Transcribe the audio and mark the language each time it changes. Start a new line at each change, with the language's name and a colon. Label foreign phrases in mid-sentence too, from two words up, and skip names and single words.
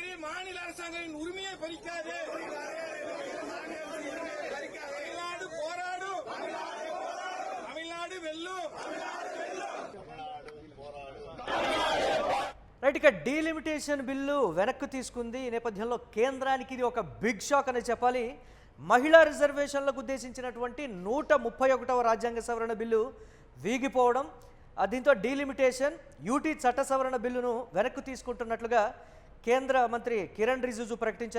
Tamil: మానిల அரசாங்கம் உரிமையை பறிக்காதே. தமிழ்நாடு போராடு, தமிழ்நாடு వెల్లు.
Telugu: రైట్, ఇక
English: delimitation bill
Telugu: వెనక్కి తీసుకుంది. ఈ నేపథ్యంలో కేంద్రానికి ఇది ఒక
English: big shock
Telugu: అని చెప్పాలి. మహిళా రిజర్వేషన్లకు ఉద్దేశించినటువంటి 131వ రాజ్యాంగ సవరణ బిల్లు వీగిపోవడం, దీంతో
English: delimitation UT
Telugu: చట్ట సవరణ బిల్లును వెనక్కి తీసుకుంటున్నట్లుగా కేంద్ర మంత్రి కిరణ్ రిజిజు ప్రకటించారు.